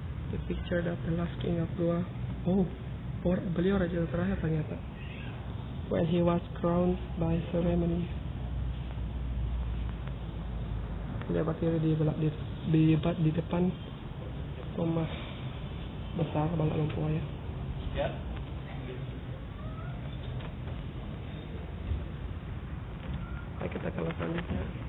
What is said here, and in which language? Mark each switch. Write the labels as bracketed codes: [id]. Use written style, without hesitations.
[en] The picture that the last king of Goa. [id] Oh, beliau raja terakhir ternyata. [en] When he was crowned by ceremony. [id] Dia berdiri di depan rumah besar Balak Lompoa ya. Baik, kita ke selanjutnya.